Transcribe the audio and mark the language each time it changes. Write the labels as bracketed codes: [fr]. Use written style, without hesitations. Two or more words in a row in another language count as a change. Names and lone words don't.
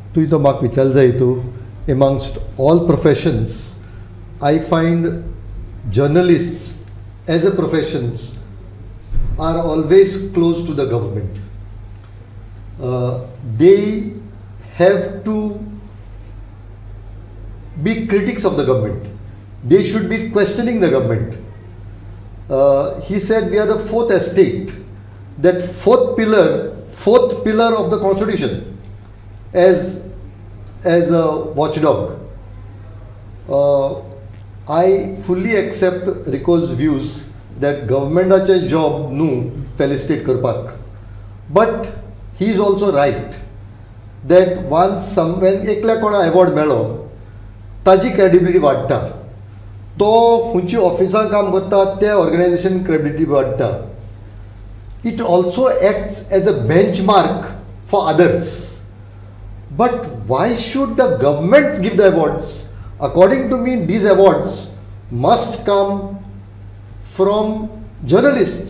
[kok] तुवें तो म्हाका विचारलें जाय तूं [en] amongst all professions I find journalists as a professions are always close to the government. They have to be critics of the government. They should be questioning the government. He said we are the fourth estate, that fourth pillar of the constitution as a watchdog. I fully accept Rico's views that [kok] governmentaचे job न्हू felicitate करपाक, [en] but he is also right that once when [kok] एकल्या कोणा award मेळ्ळो ताजी credibility वाडटा, तो खंयची ऑफिसां काम करता त्या ऑर्गनायझेशन credibility वाडटा. [en] It also acts as a benchmark for others. But why should the governments give the awards? According to me, these awards must come from journalists.